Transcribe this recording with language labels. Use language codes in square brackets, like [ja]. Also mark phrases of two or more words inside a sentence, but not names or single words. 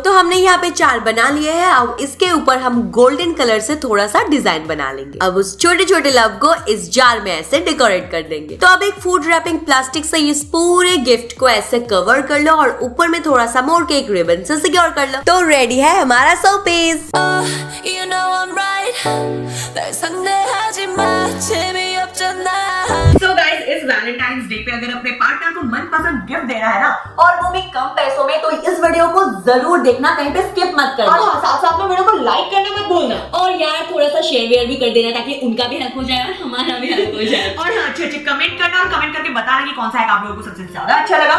[hi] तो हमने यहाँ पे 4 बना लिए हैं। अब इसके ऊपर हम [en] golden colour [hi] से थोड़ा सा डिजाइन बना लेंगे। अब उस छोटे छोटे लव को इस जार में ऐसे डेकोरेट कर देंगे। तो अब एक [en] food wrapping plastic [hi] से इस पूरे गिफ्ट को ऐसे कवर कर लो और ऊपर में थोड़ा सा मोड़ के एक रिबन से सिक्योर कर लो। तो रेडी है हमारा शोपीस। [en] You know I'm right. [ko] 날 상대하지 마. 재미없잖아. [en] So guys, [hi] इस [en] Valentine's Day [hi] पे अगर अपने पार्टनर को मनपसंद गिफ्ट देना है ना, और वो भी कम पैसों में, तो इस वीडियो को जरूर देखना, कहीं पे स्किप मत करना। और हाँ, साथ साथ में वीडियो को लाइक करना मत भूलना। और यार थोड़ा सा शेयर वेयर भी कर देना ताकि उनका भी हेल्प हो जाए और हमारा भी हेल्प हो जाए। और हाँ, अच्छे अच्छे कमेंट करना और कमेंट करके बताना कि कौन सा हैक आप लोगों को सबसे ज्यादा अच्छा लगा।